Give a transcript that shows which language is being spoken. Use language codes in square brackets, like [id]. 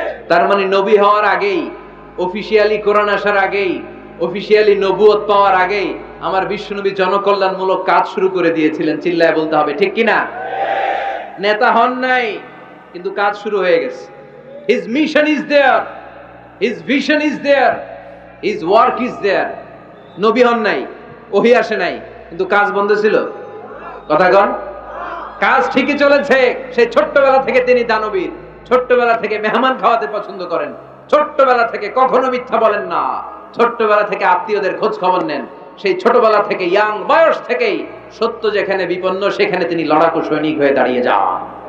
[bn] তার মানে নবী হওয়ার আগেই, অফিশিয়ালি কোরআন আসার আগেই, অফিশিয়ালি নবুয়ত পাওয়ার আগেই আমার বিশ্বনবী জনকল্যাণমূলক কাজ শুরু করে দিয়েছিলেন। চিল্লায় বলতে হবে ঠিক কিনা? নেতা হন নাই, কিন্তু কাজ শুরু হয়ে গেছে। [en] His mission is there, His vision is there, his work is there. [bn] নবী হন নাই, ওহী আসে নাই, কিন্তু কাজ বন্ধ ছিল। কথা কন, কাজ ঠিকই চলেছে। সেই ছোট্টবেলা থেকে তিনি দানবীর, ছোট্টবেলা থেকে মেহমান খাওয়াতে পছন্দ করেন, ছোট্টবেলা থেকে কখনো মিথ্যা বলেন না, ছোট্টবেলা থেকে আত্মীয়দের খোঁজ খবর নেন, সেই ছোটবেলা থেকে ইয়াং বয়স থেকেই সত্য যেখানে বিপন্ন সেখানে তিনি লড়াকু সৈনিক হয়ে দাঁড়িয়ে যান।